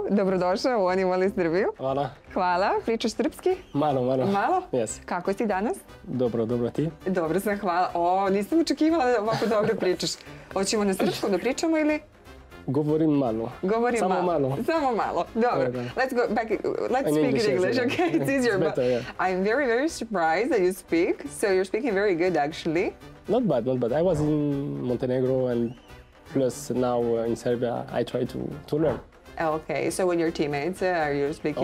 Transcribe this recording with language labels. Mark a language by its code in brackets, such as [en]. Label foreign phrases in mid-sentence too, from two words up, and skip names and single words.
[sr] Dobrodošao u Oni vole Srbiju. Hvala. Hvala. Pričaš srpski? Malo. Malo? [en] Yes. [sr] Kako si danas? Dobro, ti? Dobro sam, hvala. O, nisam očekivala da ovako dobro pričaš. Hoćemo na srpskom da pričamo ili? Govorim malo. Samo malo. Dobro. [en] Let's go back. Let's speak in English, okay? It's easier. Better, yeah. I'm very surprised that you speak. So you're speaking very good, actually. Not bad. I was in Montenegro and plus now in Serbia, I try to learn. Okay, so with your teammates, are you speaking?